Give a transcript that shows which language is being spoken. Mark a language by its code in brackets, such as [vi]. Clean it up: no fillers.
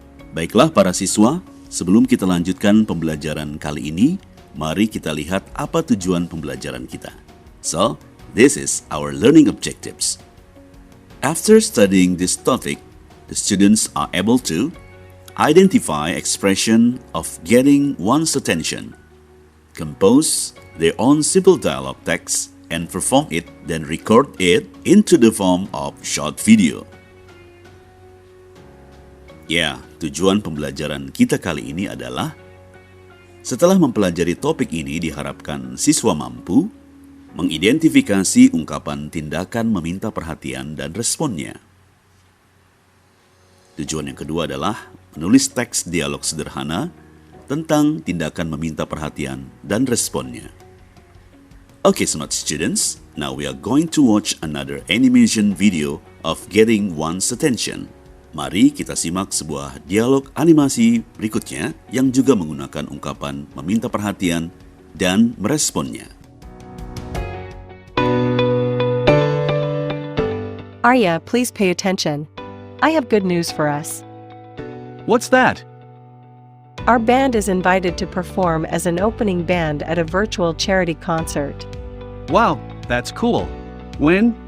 [id] Baiklah para siswa, sebelum kita lanjutkan pembelajaran kali ini, mari kita lihat apa tujuan pembelajaran kita. [en] So, this is our learning objectives. After studying this topic, the students are able to identify expression of getting one's attention, compose their own simple dialogue text, and perform it, then record it into the form of short video. [id] Tujuan pembelajaran kita kali ini adalah setelah mempelajari topik ini diharapkan siswa mampu mengidentifikasi ungkapan tindakan meminta perhatian dan responnya. Tujuan yang kedua adalah menulis teks dialog sederhana tentang tindakan meminta perhatian dan responnya. [en] Okay, smart students, now we are going to watch another animation video of getting one's attention. [id] Mari kita simak sebuah dialog animasi berikutnya yang juga menggunakan ungkapan meminta perhatian dan meresponnya. [en] Arya, please pay attention. I have good news for us. What's that? Our band is invited to perform as an opening band at a virtual charity concert. Wow, that's cool. When?